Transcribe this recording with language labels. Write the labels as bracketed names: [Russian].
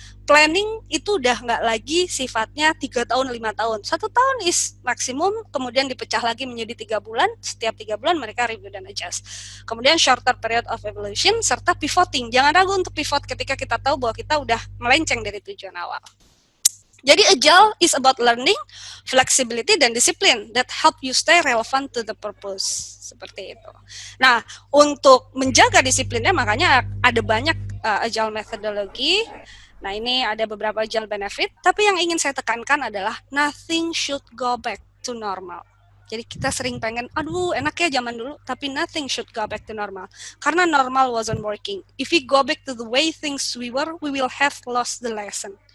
[Indonesian] Planning itu udah nggak lagi sifatnya 3 tahun, 5 tahun. 1 tahun is maksimum, kemudian dipecah lagi menjadi 3 bulan. Setiap 3 bulan mereka review dan adjust. Kemudian [English] shorter period of evaluation, [Indonesian] serta pivoting. Jangan ragu untuk pivot ketika kita tahu bahwa kita udah melenceng dari tujuan awal. [English] Jadi agile is about learning, flexibility, [Indonesian] dan disiplin [English] that help you stay relevant to the purpose. [Indonesian] Seperti itu. Nah, untuk menjaga disiplinnya makanya ada banyak agile methodology. Nah, ini ada beberapa agile benefit, tapi yang ingin saya tekankan adalah [English] nothing should go back to normal. [Indonesian] Jadi kita sering pengen, aduh enak ya zaman dulu, tapi [English] nothing should go back to normal. Karena normal wasn't working. If we go back to the way things we were, we will have lost the lesson.